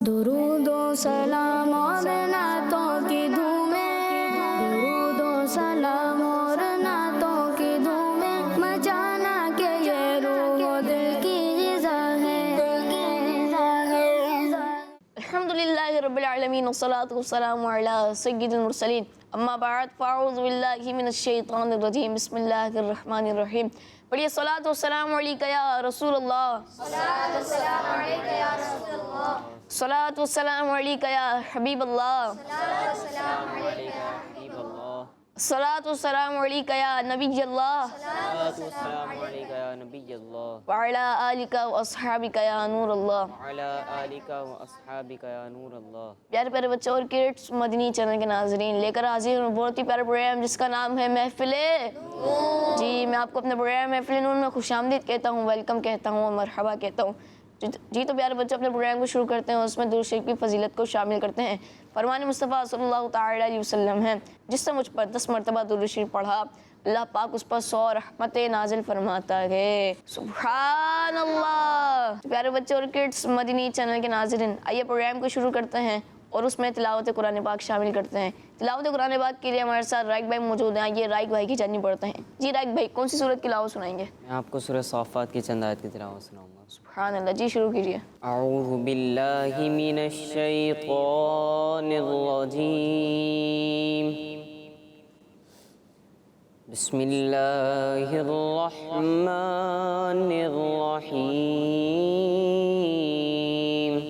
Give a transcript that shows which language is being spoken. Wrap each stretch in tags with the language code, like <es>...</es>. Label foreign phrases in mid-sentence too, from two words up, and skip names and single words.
<ur>درود و سلام اور نعتوں کی دھومیں، درود و سلام اور نعتوں کی دھومیں، مچانا کہ یہ روح دل کی غذا ہے.</ur> <ar>الحمد لله رب العالمين والصلاة والسلام على سيد المرسلين أما بعد فأعوذ بالله من الشيطان الرجيم بسم الله الرحمن الرحيم. پڑھیے صلاة وسلام عليك يا رسول الله، صلاة وسلام عليك يا رسول الله، صلاة وسلام عليك يا حبيب الله، صلاة وسلام عليك يا حبيب الله، صلاة وسلام عليك يا نبي الله، صلاة وسلام عليك يا نبي الله، وعلى آلك وأصحابك يا نور الله، وعلى آلك وأصحابك يا نور الله.</ar> <ur>پیارے پیارے بچو اور کڈز، مدنی چینل کے ناظرین لے کر حاضر ہوں بہت ہی پیارا پروگرام جس کا نام ہے محفلے. جی میں آپ کو اپنے پروگرام محفلِ نور میں خوش آمدید کہتا ہوں، ویلکم کہتا ہوں اور مرحبا کہتا ہوں. جی تو پیارے بچو اپنے پروگرام کو شروع کرتے ہیں، اس میں درود شریف کی فضیلت کو شامل کرتے ہیں. فرمانِ مصطفیٰ</ur> <ar>صلى الله تعالى عليه وسلم</ar> <ur>ہے، جس سے مجھ پر 10 مرتبہ درود شریف پڑھا اللہ پاک اس پر 100 رحمتیں نازل فرماتا ہے.</ur> <ar>سبحان الله.</ar> <ur>پیارے بچو اور کڈز، مدنی چینل کے ناظرین آئیے پروگرام کو شروع کرتے ہیں اور اس میں تلاوتِ قرآن پاک شامل کرتے ہیں. تلاوتِ قرآن پاک کے لیے ہمارے ساتھ رائق بھائی موجود ہیں۔ آئیے رائق بھائی کی جانب بڑھتے ہیں. جی رائق بھائی، کون سی سورت کی تلاوت سنائیں گے? میں آپ کو سورۂ صافات کی چند آیت کی تلاوت سناؤں گا.</ur> <ar>سبحان الله,</ar> <ur>جی شروع کیجیے.</ur> <ar>أعوذ بالله من الشيطان الرجيم، بسم الله الرحمن الرحيم.</ar>